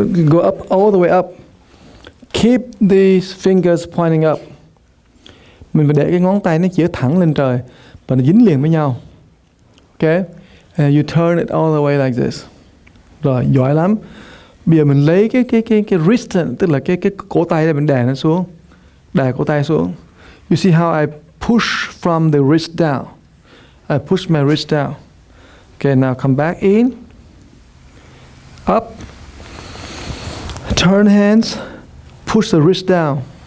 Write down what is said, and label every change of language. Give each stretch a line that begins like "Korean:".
English: Go up, all the way up. Keep these fingers pointing up.
Vietnamese: Mình phải để cái ngón tay nó chỉ thẳng lên trời và nó dính liền với nhau.
English: Okay? And you turn it all the way like this.
Vietnamese: Rồi, giỏi lắm. Bây giờ mình lấy cái wrist, tức là cái cổ tay này mình đè nó xuống. Đè cổ tay xuống.
English: You see how I push from the wrist down. I push my wrist down. Okay, now come back in. Up. Turn hands. Push the wrist down.